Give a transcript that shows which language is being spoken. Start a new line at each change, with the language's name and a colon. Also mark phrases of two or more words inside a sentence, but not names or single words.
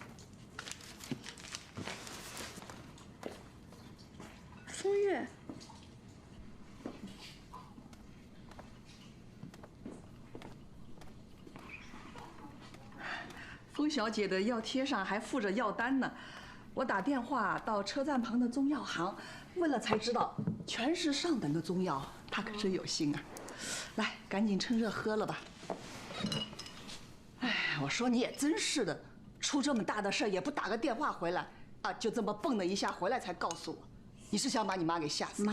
Chinese: 風月。封小姐的药貼上還附着藥單呢，我打電話到車站旁的中藥行問了才知道，全是上等的中藥，她可真有心啊！來，趕緊趁熱喝了吧。哎，我說你也真是的， 出這麼大的事儿也不打個電話回来啊，就这麼蹦的一下回来才告訴我，你是想把你妈给吓死？